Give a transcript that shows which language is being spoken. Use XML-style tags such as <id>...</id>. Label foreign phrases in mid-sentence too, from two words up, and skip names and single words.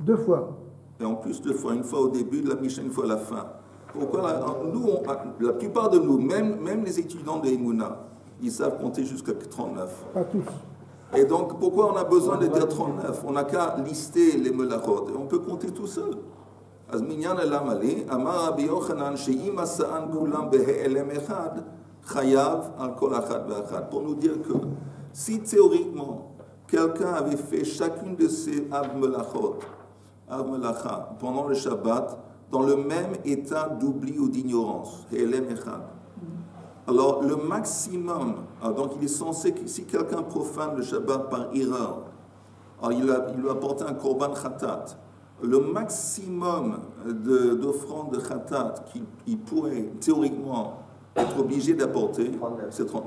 <fr>Et en plus 2 fois. Une fois au début de la Mishnah, une fois à la fin. Pourquoi la plupart de nous, même les étudiants de Emouna, ils savent compter jusqu'à 39. Pas tous. Et donc, pourquoi on a besoin de dire 39? On n'a qu'à lister les melachot. Et on peut compter tout seul.</fr> <he>אז מניין הלמלי, אמר רבי יוחנן שאם עשאן כולם בהיעלם אחד, חייב על כל אחת ואחת.</he> <fr>Pour nous dire que si théoriquement, quelqu'un avait fait chacune de ces</fr> <he>אב מלאכה,</he> <fr>pendant le Shabbat, dans le même état d'oubli ou d'ignorance,</fr> <he>העלם אחד.</he> <fr>Alors, le maximum, donc il est censé que si quelqu'un profane le Shabbat par erreur, alors il lui a apporté un</fr> <he>קרבן חטאת,</he> <fr>le maximum d'offrandes de khatat qu'il pourrait théoriquement être obligé d'apporter, c'est 39.</fr>